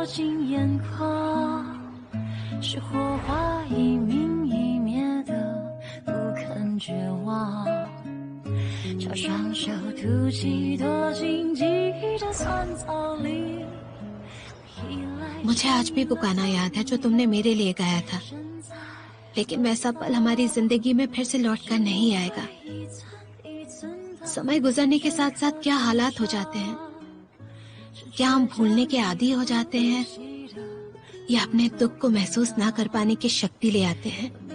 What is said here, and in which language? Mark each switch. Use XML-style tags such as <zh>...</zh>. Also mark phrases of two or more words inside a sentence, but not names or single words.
<zh>进眼眶，是火花一明一灭的不肯绝望，朝双手吐气，躲进记忆的酸草里。</zh> <hi>मुझे आज भी वो गाना याद है जो तुमने मेरे लिए गाया था, लेकिन वैसा पल हमारी जिंदगी में फिर से लौट कर नहीं आएगा। समय गुजरने के साथ साथ क्या हालात हो जाते हैं, क्या हम भूलने के आदी हो जाते हैं या अपने दुख को महसूस ना कर पाने की शक्ति ले आते हैं।</hi>